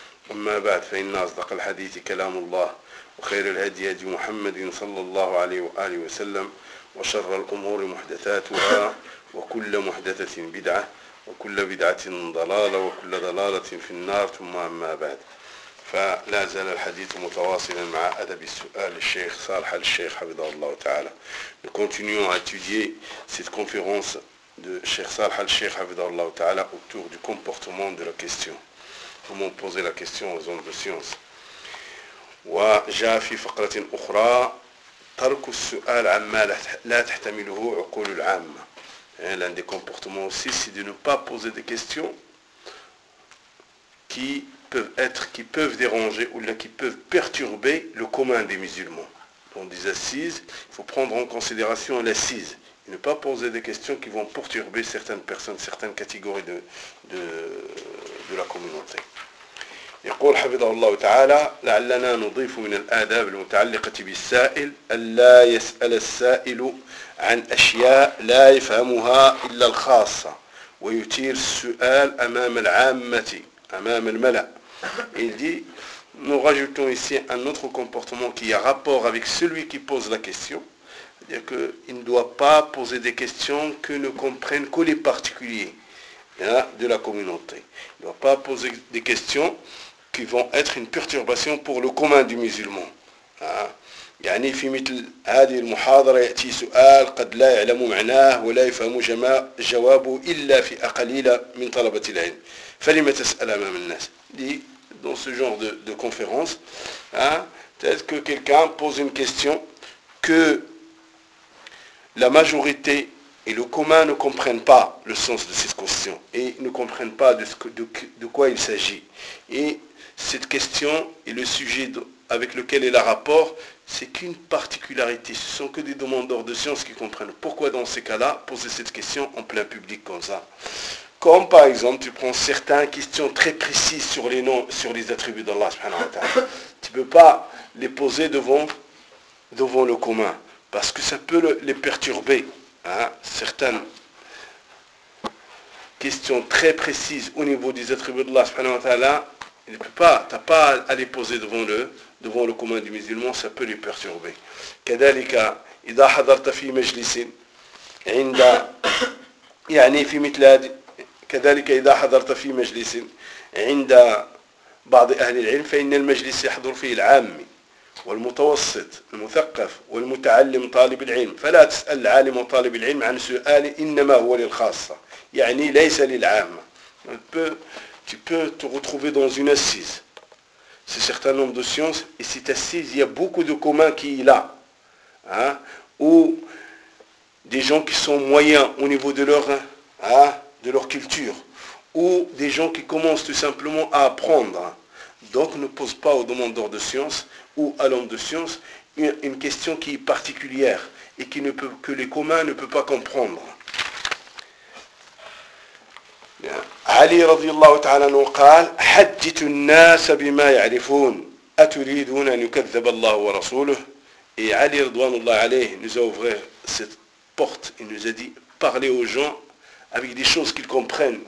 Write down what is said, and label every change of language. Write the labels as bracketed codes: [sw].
[ar] أما بعد، فإن أصدق الحديث كلام الله، وخير الهدي هدي محمد صلى الله عليه وآله وسلم، وشر الأمور محدثاتها، وكل محدثة بدعة، وكل بدعة ضلالة، وكل ضلالة في النار. ثم أما بعد، فلا زال الحديث متواصلا مع أدب السؤال الشيخ صالح الشيخ حفظه الله تعالى. [fr] Nous continuons à étudier cette conférence de Cheikh Salah al-Sheikh [ar] حفظه الله تعالى [fr] autour du comportement de la question. Comment poser la question aux hommes de science. [ar] وجاء في فقرة أخرى ترك السؤال عما لا تحتمله عقول العامة. [fr] L'un des comportements aussi, c'est de ne pas poser des questions qui peuvent déranger ou qui peuvent perturber le commun des musulmans. Dans des assises, il faut prendre en considération l'assise et ne pas poser des questions qui vont perturber certaines personnes, certaines catégories de la communauté. [ar] يقول حفظه الله تعالى: لعلنا نضيف من الآداب المتعلقة بالسائل ألا يسأل السائل عن أشياء لا يفهمها إلا الخاصة، ويثير السؤال أمام العامة أمام الملأ. [fr] Il dit: nous rajoutons ici un autre comportement qui a rapport avec celui qui pose la question, c'est-à-dire qu'il ne doit pas poser des questions que ne comprennent que les particuliers de la communauté. Il ne doit pas poser des questions qui vont être une perturbation pour le commun du musulman. [ar] يعني في مثل هذه المحاضرة يأتي سؤال قد لا يعلم معناه ولا يفهم جوابه إلا في أقليلة من طلبة العلم. فلما تسأل أمام الناس. [fr] Dans ce genre de conférence, peut-être que quelqu'un pose une question que la majorité et le commun ne comprennent pas le sens de cette question et ne comprennent pas de quoi il s'agit. Et cette question et le sujet avec lequel elle a rapport, c'est qu'une particularité. Ce ne sont que des demandeurs de science qui comprennent. Pourquoi dans ces cas-là, poser cette question en plein public comme ça? Comme par exemple, tu prends certaines questions très précises sur les noms, sur les attributs d'Allah subhanahu wa ta'ala. Tu ne peux pas les poser devant le commun, parce que ça peut les perturber. Certaines questions très précises au niveau des attributs d'Allah subhanahu wa ta'ala, il ne peut pas, tu n'as pas à les poser devant le commun du musulman, ça peut les perturber. [ar] كذلك إذا حضرت في مجلس عند يعني في مثل كذلك إذا حضرت في مجلس عند بعض أهل العلم فإن المجلس يحضر فيه العامي والمتوسط المثقف والمتعلم طالب العلم، فلا تسأل العالم وطالب العلم عن سؤال إنما هو للخاصة، يعني ليس للعامة. [fr] Tu peux te retrouver dans une assise. C'est un certain nombre de sciences, et cette assise, il y a beaucoup de communs qui y a. Ou des gens qui sont moyens au niveau de leur culture, ou des gens qui commencent tout simplement à apprendre. Donc ne pose pas au demandeur de sciences ou à l'homme de sciences une question qui est particulière et qui ne peut, que les communs ne peuvent pas comprendre. [ar] علي رضي الله تعالى عنه قال حجت الناس بما يعرفون أتريدون أن يكذب الله ورسوله؟ [fr] Et علي [ar] رضوان الله عليه [fr] nous a ouvert cette porte et nous a dit parlez aux gens avec des choses qu'ils comprennent.